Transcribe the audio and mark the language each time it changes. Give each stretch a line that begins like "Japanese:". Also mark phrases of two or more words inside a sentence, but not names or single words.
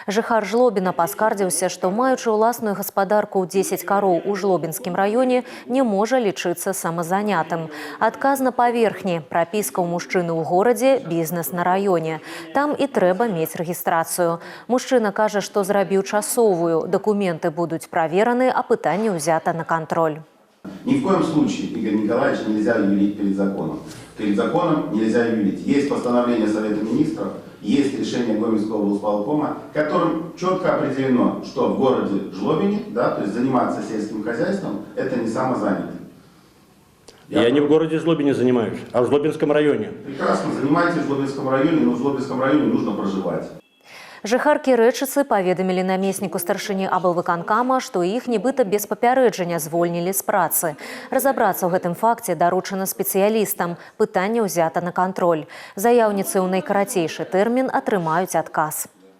Belarusian: Жыхар Жлобіна паскардзіўся, што маючы ўласную гаспадарку ў 10 кароў у Жлобінскім раёне, не можа лічыцца самазанятым. Адказ на паверхні, прапіска ў мужчыны ў горадзе, бізнес на раёне. Там і трэба мець рэгістрацыю. Мужчына кажа, што зрабіў часовую, дакументы будуць правераны, а пытанне ўзята на кантроль.
Russian: Ни в коем случае Игорь Николаевич нельзя юлить перед законом. Перед законом нельзя юлить. Есть постановление Совета Министров, есть решение Гомельского волсполкома, которым четко определено, что в городе Жлобине, да, то есть заниматься сельским хозяйством, это не самозанятый. Я не в городе Жлобине занимаюсь, а в Жлобинском районе. Прекрасно, занимайтесь в Жлобинском районе, но в Жлобинском районе нужно проживать.
Belarusian: Жыхаркі Рэчыцы паведамілі намесніку старшыні аблвыканкама, што іх нібыта без папярэджання звольнілі з працы. Разабрацца ў гэтым факце даручана спецыялістам. Пытанне ўзята на кантроль. Заяўніцы ў найкарацейшы тэрмін атрымаюць адказ.